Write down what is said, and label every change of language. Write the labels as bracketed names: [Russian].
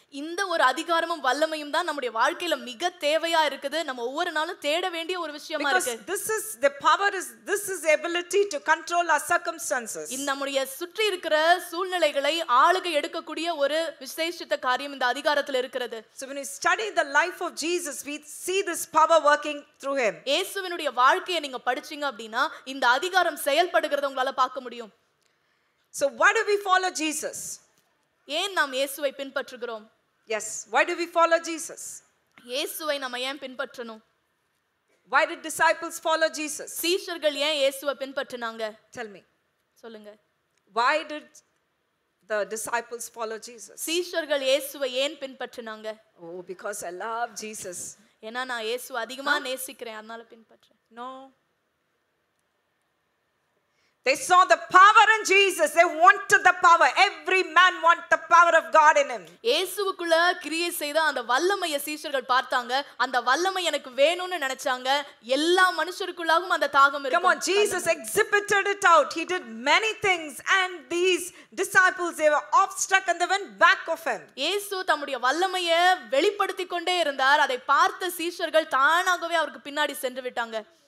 [Tamil] இந்த ஒரு அதிகாரமும் வல்லமையும் தான் நம்முடைய வாழ்க்கையில மிக தேவையா இருக்குது. நம்ம ஒவ்வொரு நாளும் தேட வேண்டிய ஒரு விஷயமா இருக்கு. [English] Because this is the ability to control our circumstances. [Tamil] இந்த நம்முடைய சுற்றி இருக்கிற சூழ்நிலைகளை ஆளுகை எடுக்கக்கூடிய ஒரு விசேஷித்த காரியம் இந்த அதிகாரத்துல இருக்கிறது. [English] So when we study the life of Jesus, we see this power working through him. [Tamil] இயேசுவினுடைய வாழ்க்கையை நீங்க படிச்சீங்க அப்படினா இந்த அதிகாரம் செயல்படுகிறத உங்களால பார்க்க முடியும். [English] So why do we follow Jesus? [Tamil] ஏன் நாம் இயேசுவை பின்பற்றுகிறோம்? [English] Yes, why do we follow Jesus? [Tamil] இயேசுவை நாம ஏன் பின்பற்றணும்? [English] Why did disciples follow Jesus? [Tamil] சீஷர்கள் ஏன் இயேசுவை பின்பற்றினாங்க? [English] Tell me. [Tamil] சொல்லுங்க. [English] Why did the disciples follow Jesus? [Tamil] சீஷர்கள் இயேசுவை ஏன் பின்பற்றினாங்க? [English] Oh, because I love Jesus. [Tamil] ஏன்னா நான் இயேசுவை அதிகமா நேசிக்கிறேன் அதனால பின்பற்றேன். [English] No. They saw the power in Jesus. They wanted the power. Every man wants the power of God in him. [Tamil] இயேசுவுக்குள்ள கிரியை செய்த அந்த வல்லமையை சீஷர்கள் பார்த்தாங்க. அந்த வல்லமை எனக்கு வேணும்னு நினைச்சாங்க. எல்லா மனுஷருக்குள்ளாகவும் அந்த தாகம் இருக்கும். [English] Come on, Jesus exhibited it out. He did many things and these disciples, they were awestruck and they went back of him. [Tamil] இயேசு தம்முடைய வல்லமையை வெளிப்படுத்திக் கொண்டே இருந்தார். அதை பார்த்த சீஷர்கள் தானாகவே அவருக்கு பின்னாடி சென்று விட்டாங்க.